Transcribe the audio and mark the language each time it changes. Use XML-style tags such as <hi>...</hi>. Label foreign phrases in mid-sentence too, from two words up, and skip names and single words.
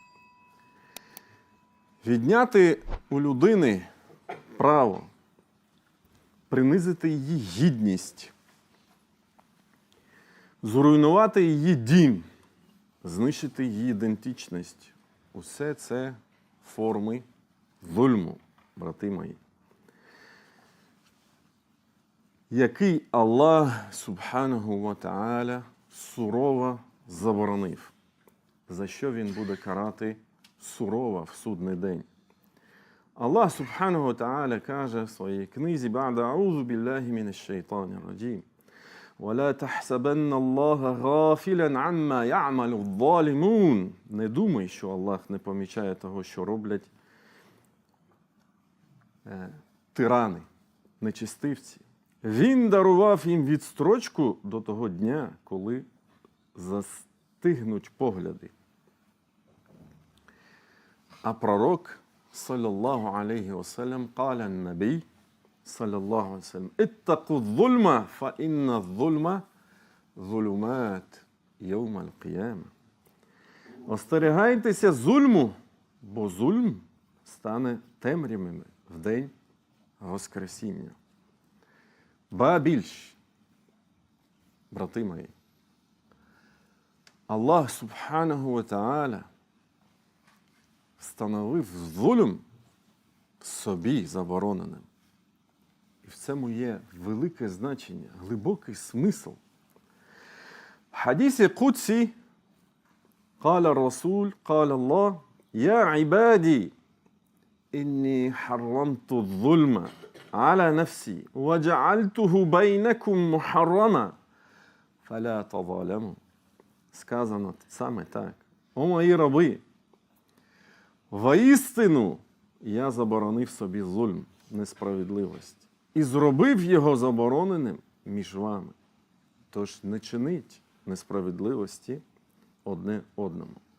<uk>Відняти у людини право, принизити її гідність, зруйнувати її дім, знищити її ідентичність. Усе це форми зульму, брати мої, який Аллах,</uk> <ar>سبحانه وتعالى,</ar> <uk>сурово заборонив, за що він буде карати сурово в судний день.</uk> <ar>الله سبحانه وتعالى,</ar> <uk>каже в своїй книзі:</uk> <ar>«بعد أعوذ بالله من الشيطان الرجيم. وَلَا تَحْسَبَنَّ اللَّهَ غَافِلًا عَمَّا يَعْمَلُ الظَّالِمُونَ».</ar> <uk>Не думай, що Аллах не помічає того, що роблять тирани, нечистивці. Він дарував їм відстрочку до того дня, коли застигнуть погляди. А пророк,</uk> <ar>صلى الله عليه وسلم, قال النبي صلى الله عليه وسلم: «اتقوا الظلم فإن الظلم ظلمات يوم القيامة».</ar> <uk>Остерігайтеся зульму, бо зульм стане темрявами в день Воскресіння. Ба більш, брати мої,</uk> <ar>الله سبحانه وتعالى,</ar> <uk>встановив зульм собі забороненим. І в цьому є велике значення, глибокий смисл. В хадісі Кудсі</uk> <ar>قال الرسول قال الله: «Я عبادي إني حرمت الظلم على نفسي وجعلته بينكم محرما فلا تظالموا».</ar> <uk>Сказано саме так: «О мої раби, воістину я заборонив собі зульм, несправедливість, і зробив його забороненим між вами. Тож не чиніть несправедливості одне одному».</uk>